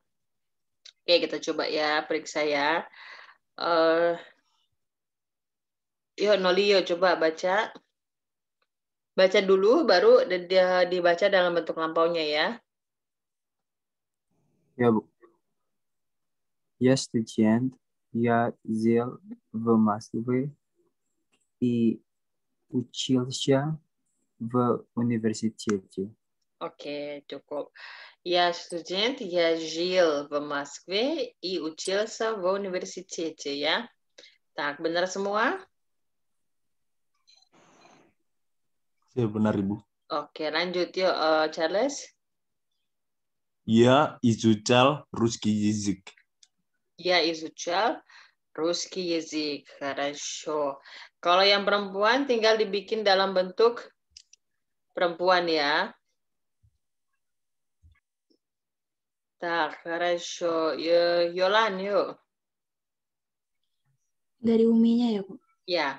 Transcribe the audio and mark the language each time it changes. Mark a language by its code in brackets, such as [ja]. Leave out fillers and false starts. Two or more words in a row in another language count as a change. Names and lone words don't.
[id] Oke, kita coba ya, periksa ya. Yuk, Noli, yuk coba baca. Baca dulu, baru dia dibaca dalam bentuk lampaunya ya. Ya, Bu. [ru] Я студент, я жил в Москве и учился в университете. [id] Oke, cukup. [ru] Я студент, я жил в Москве и учился в университете ya. [id] Tak, benar semua? Ya, benar, Ibu. Oke, lanjut yuk, Charles. [ru] Я изучал русский язык. Я изучал русский язык. Хорошо. [id] Kalau yang perempuan tinggal dibikin dalam bentuk perempuan ya. [ru] Tak, хорошо. [id] Yolan yuk. Dari Uminya ya, Bu. Ya.